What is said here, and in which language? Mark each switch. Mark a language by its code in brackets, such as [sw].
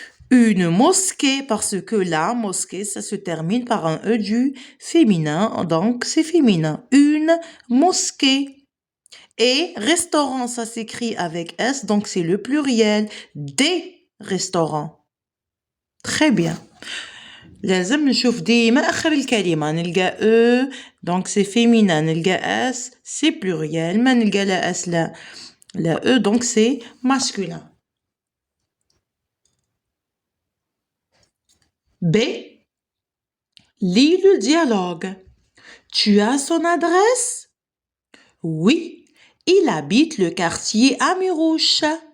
[fr] Une mosquée, parce que la mosquée, ça se termine par un E du féminin, donc c'est féminin. Une mosquée. Et restaurant, ça s'écrit avec S, donc c'est le pluriel. Des restaurants. Très bien. [ar] لازم نشوف ديما آخر الكلمة نلقى E, donc c'est féminin. [fr] نلقى S, c'est pluriel. ما نلقى لا S, la E, donc c'est masculin. B. Lis le dialogue. Tu as son adresse? Oui, il habite le quartier Amirouche.